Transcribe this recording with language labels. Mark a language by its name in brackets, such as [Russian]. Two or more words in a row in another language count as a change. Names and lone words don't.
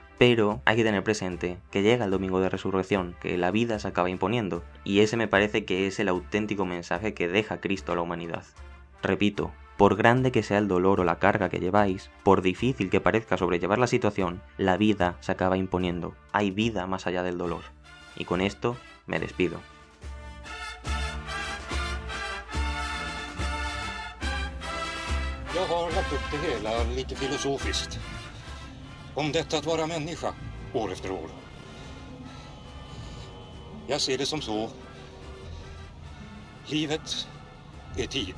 [Spanish] Pero hay que tener presente que llega el domingo de resurrección, que la vida se acaba imponiendo, y ese me parece que es el auténtico mensaje que deja Cristo a la humanidad. Repito, por grande que sea el dolor o la carga que lleváis, por difícil que parezca sobrellevar la situación, la vida se acaba imponiendo. Hay vida más allá del dolor. Y con esto me despido. [Swedish] Jag har lagt upp det hela lite filosofiskt. Om detta att vara människa, år efter år. Jag ser det som så. Livet är tid.